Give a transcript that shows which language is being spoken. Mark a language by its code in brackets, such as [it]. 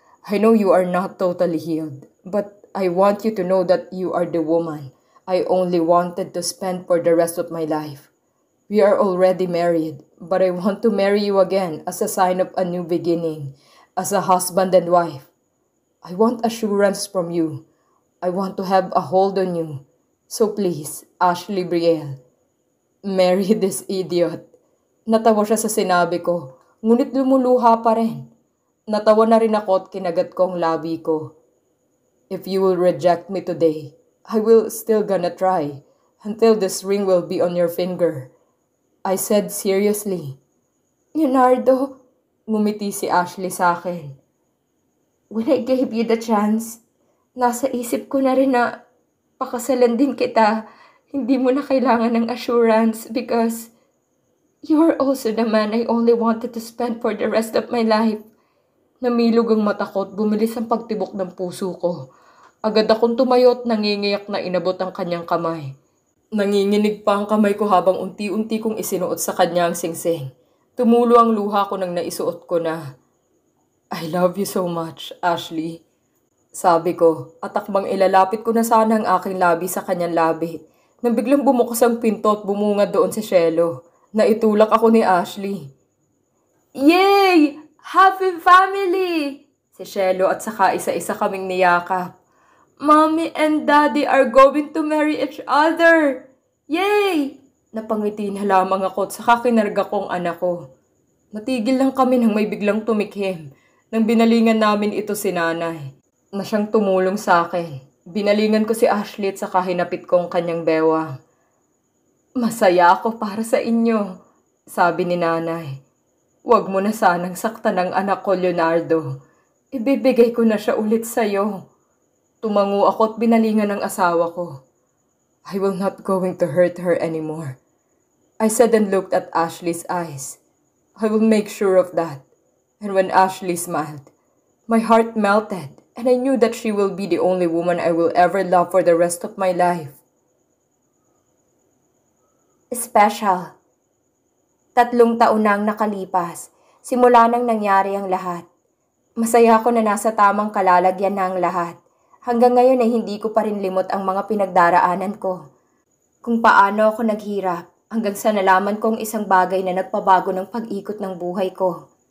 [en] I know you are not totally healed, but I want you to know that you are the woman I only wanted to spend for the rest of my life. We are already married, but I want to marry you again as a sign of a new beginning, as a husband and wife. I want assurance from you. I want to have a hold on you. So please, Ashley Brielle, marry this idiot. [tl] Natawa siya sa sinabi ko. Ngunit lumuluha pa rin. Natawa na rin ako at kinagat ko ang labi ko. [en] If you will reject me today, I will still gonna try until this ring will be on your finger. I said seriously. [tl] Leonardo, ngumiti si Ashley sa akin. [en] When I gave you the chance, [tl] nasa isip ko na rin na pakasalan din kita. Hindi mo na kailangan ng assurance because... [en] You are also the man I only wanted to spend for the rest of my life. [tl] Namilog ang mata ko at bumilis ang pagtibok ng puso ko. Agad akong tumayo at nangingiyak na inabot ang kanyang kamay. Nanginginig pa ang kamay ko habang unti-unti kong isinuot sa kanya ang singsing. Tumulo ang luha ko nang naisuot ko na. [en] I love you so much, Ashley. [tl] Sabi ko, at akbang ilalapit ko na sana ang aking labi sa kanyang labi. Nang biglang bumukas ang pinto at bumunga doon si Shelo. Naitulak ako ni Ashley. Yay! [en] Happy family! [tl] Si Shelo at saka isa-isa kaming niyakap. [en] Mommy and Daddy are going to marry each other! Yay! [tl] Napangiti na lamang ako at saka kinarga kong anak ko. Natigil lang kami nang may biglang tumikhim nang binalingan namin ito si nanay na siyang tumulong sa akin. Binalingan ko si Ashley at saka hinapit ko ang kanyang bewang. Masaya ako para sa inyo, sabi ni nanay. Huwag mo na sanang saktan ang anak ko, Leonardo. Ibibigay ko na siya ulit sa'yo. Tumango ako at binalingan ng asawa ko. [en] I will not going to hurt her anymore. I said and looked at Ashley's eyes. I will make sure of that. And when Ashley smiled, my heart melted and I knew that she will be the only woman I will ever love for the rest of my life. Special. [tl] 3 taon na ang nakalipas, simula nang nangyari ang lahat. Masaya ako na nasa tamang kalalagyan na ang lahat. Hanggang ngayon ay hindi ko pa rin limot ang mga pinagdaraanan ko. Kung paano ako naghirap, hanggang sa nalaman kong isang bagay na nagpabago ng pag-ikot ng buhay ko.